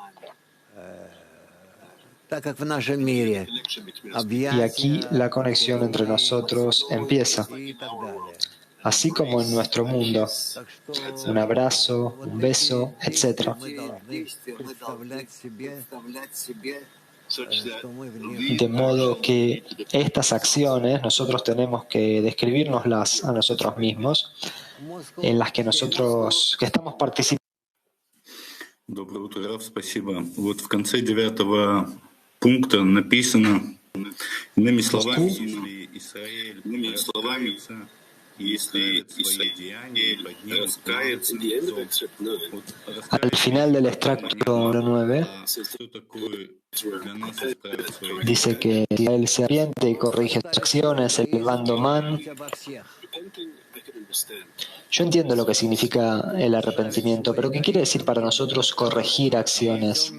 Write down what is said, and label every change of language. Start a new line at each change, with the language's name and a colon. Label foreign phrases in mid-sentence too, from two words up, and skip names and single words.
Spanish: Y aquí la conexión entre nosotros empieza, así como en nuestro mundo, un abrazo, un beso, etc. De modo que estas acciones nosotros tenemos que describirnoslas a nosotros mismos, en las que nosotros que estamos participando.
Russian: Доброе утро, Раф, спасибо. Вот в конце 9-го пункта написано, иными словами, если Израиль раскается,
Spanish: Al final del extracto 9, dice que Israel se arrepiente y corrige sus acciones, elevando man. Yo entiendo lo que significa el arrepentimiento, pero ¿qué quiere decir para nosotros corregir acciones?